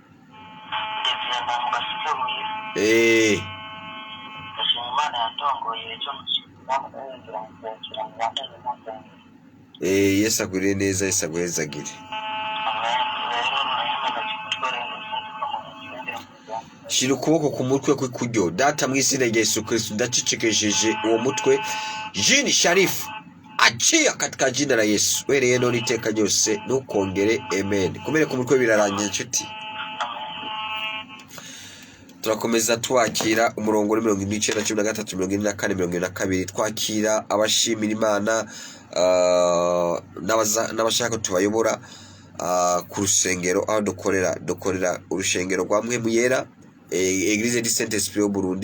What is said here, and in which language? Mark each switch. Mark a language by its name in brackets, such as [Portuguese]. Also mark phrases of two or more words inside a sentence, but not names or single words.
[Rundi] Yesu agure neza, Yesu aguhezagire. Shira ukuboko ku mutwe kw'ikuryo. Data mu izina rya Yesu Kristo ndacicekesheje uwo mutwe, [Swahili] Jini Sharif achia katika jina la Yesu. [Rundi] Wereye none iteka ryose ntukongere. Amen. Kumere ku mutwe birarangiye nshuti. Turakomeza twakira umurongo wa 2913 twakira abashimira Imana, n'abashaka tubayobora ku rusengero aho dukorera urushengero rwa Mpwemu Yera, Eglise du Saint-Esprit Burundi.